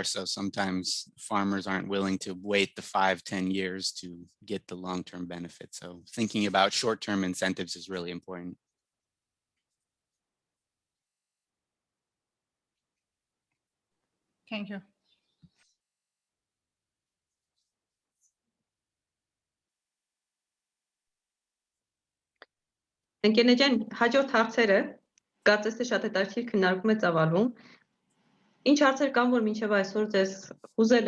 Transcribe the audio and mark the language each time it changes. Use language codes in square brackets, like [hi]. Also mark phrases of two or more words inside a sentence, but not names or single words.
[en] So sometimes farmers aren't willing to wait the 5-10 years to get the long-term benefit. So thinking about short-term incentives is really important. Thank you. [hy] Ընկերներ, հաջորդ հարցերը կարծես թե շատ հետաքրքիր քննարկում է ծավալվում։ Ինչ հարցեր կան, որ մինչև այսօր ձեզ ուզել